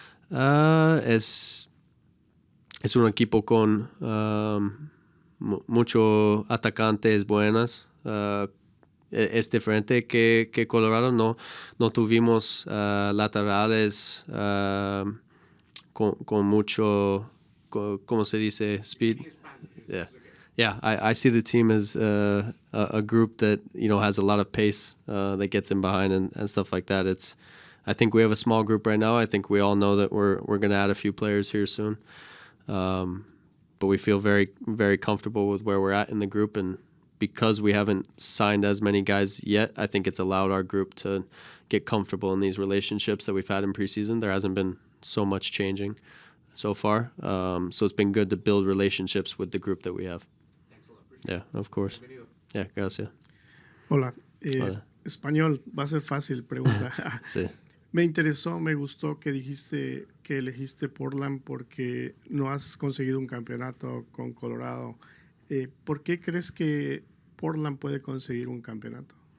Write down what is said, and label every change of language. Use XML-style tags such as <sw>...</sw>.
<es>Es un equipo con muchos atacantes buenos. Es diferente que Colorado. No tuvimos laterales con mucho, ¿cómo se dice?</es> <en>Speed. Yeah. I see the team as a group that has a lot of pace that gets in behind and stuff like that. I think we have a small group right now. I think we all know that we're going to add a few players here soon. But we feel very, very comfortable with where we're at in the group, and because we haven't signed as many guys yet, I think it's allowed our group to get comfortable in these relationships that we've had in preseason. There hasn't been so much changing so far. So it's been good to build relationships with the group that we have. Yeah, of course. Yeah, gracias.</en> <es>Hola. Hola. Español, va a ser fácil pregunta. Sí. Me gustó que dijiste que elegiste Portland porque no has conseguido un campeonato con Colorado. ¿Por qué crees que Portland puede conseguir un campeonato?</es>